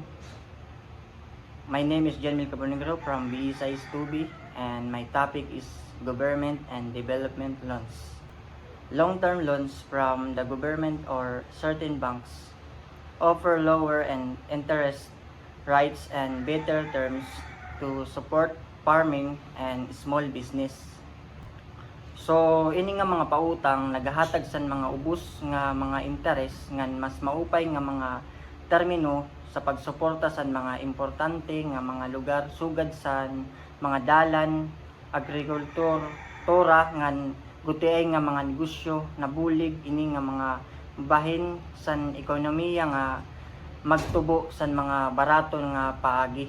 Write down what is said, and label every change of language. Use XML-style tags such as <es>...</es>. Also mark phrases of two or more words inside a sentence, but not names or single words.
<en>My name is Cabonegro from BSIS 2B and my topic is government and development loans. Long-term loans from the government or certain banks offer lower and interest rates and better terms to support farming and small business.</en> <war>So ini nga mga pautang nagahatag san mga ubos nga mga interest ngan mas maupay nga mga termino sa pagsuporta sa mga importante nga mga lugar sugad sa mga dalan, agrikultura ngan gutiay nga mga negosyo nabulig ini nga mga bahin san ekonomiya nga magtubo san mga barato nga paagi.</war>